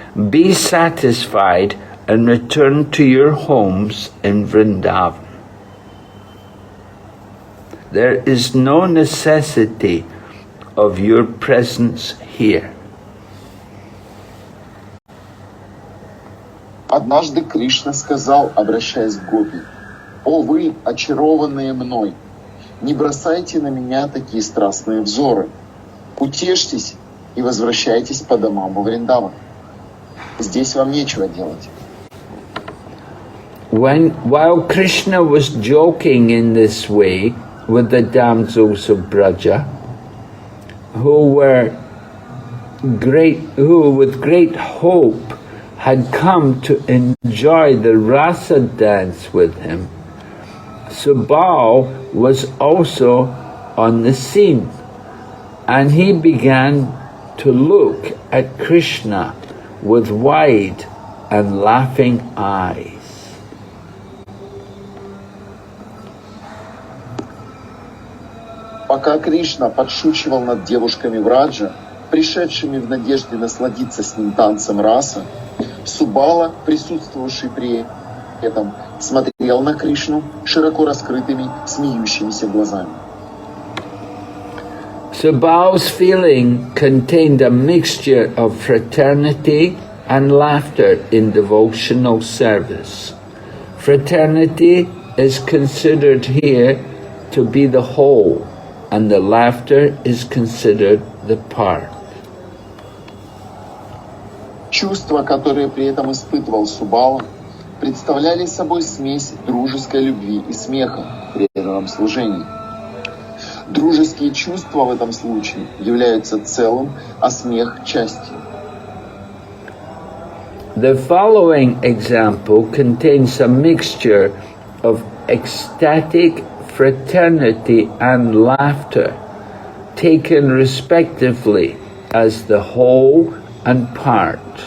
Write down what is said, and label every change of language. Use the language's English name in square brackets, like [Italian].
[English] Be satisfied and return to your homes in Vrindavan. There is no necessity of your presence here. [Russian] Однажды Кришна сказал, обращаясь к гопи: «О вы, очарованные мной, не бросайте на меня такие страстные взоры. Утешьтесь и возвращайтесь по домам во Вриндаван. Здесь вам нечего делать». [English] While Krishna was joking in this way with the damsels of Braja, who with great hope had come to enjoy the rasa dance with him, Subal was also on the scene, and he began to look at Krishna with wide and laughing eyes. [Russian] Пока Кришна подшучивал над девушками Враджа, пришедшими в надежде насладиться с ним танцем раса, Субала, присутствовавший при этом, смотрел на Кришну широко раскрытыми, смеющимися глазами. [English] Subal's feeling contained a mixture of fraternity and laughter in devotional service. Fraternity is considered here to be the whole, and the laughter is considered the part. [Russian] Чувства, которые при этом испытывал Субала, представляли собой смесь дружеской любви и смеха в преданном служении. Дружеские чувства в этом случае являются целым, а смех — частью. [English] The following example contains a mixture of ecstatic fraternity and laughter, taken respectively as the whole and part.